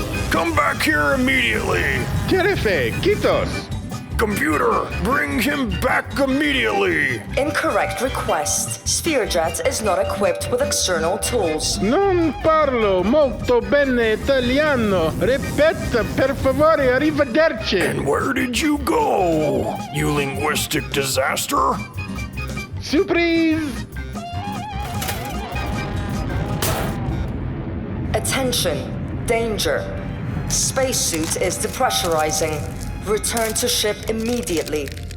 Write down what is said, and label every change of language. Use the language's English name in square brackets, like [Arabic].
[English] Come back here immediately. Jerefe, Kitos. Computer, bring him back immediately. Incorrect request. Spherejet is not equipped with external tools. [Italian] Non parlo molto bene italiano. Ripeta, per favore, arrivederci. [English] And where did you go, you linguistic disaster? Surprise! Attention. Danger. Spacesuit is depressurizing. Return to ship immediately.